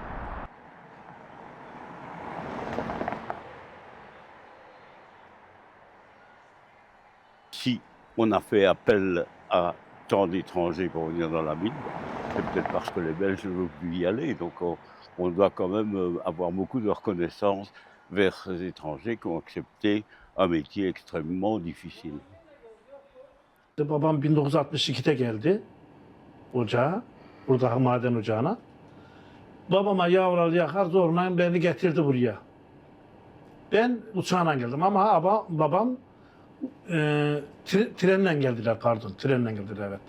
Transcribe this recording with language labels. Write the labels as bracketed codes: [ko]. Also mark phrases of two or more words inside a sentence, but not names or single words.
[fr] Si on a fait appel à tant d'étrangers pour venir dans la ville, c'est peut-être parce que les Belges ne veulent plus y aller. Donc on doit quand même avoir beaucoup de reconnaissance vers ces étrangers qui ont accepté un métier extrêmement difficile. [tr] Babam 1962'de geldi ocağa, buradaki maden ocağına. Babama yavruları yakar zorla beni getirdi buraya. Ben uçağla geldim ama babam trenle geldiler, pardon, trenle geldiler, evet.